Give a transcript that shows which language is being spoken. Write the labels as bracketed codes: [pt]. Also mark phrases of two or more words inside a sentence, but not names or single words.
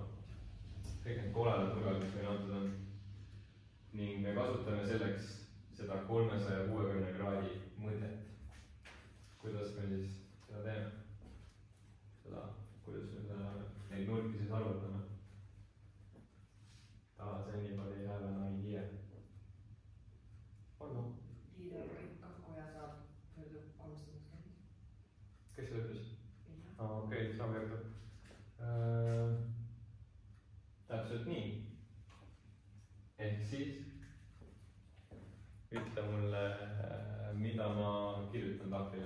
[et] Kõik need koledad nurgad, mis meil antud on. Ning me kasutame selleks seda 360 kraadi mõtet. Kuidas me siis seda teeme? Kuidas me neid nurki siis arvutame? [en] Does anybody have an idea? [et] Olgu. Liidab kõik kakku ja saab pöördub 360. Kes seda ütles? Okei, saab jätkab. Täpselt nii. Ehk siis ütle mulle, mida ma kirjutan tahvlile.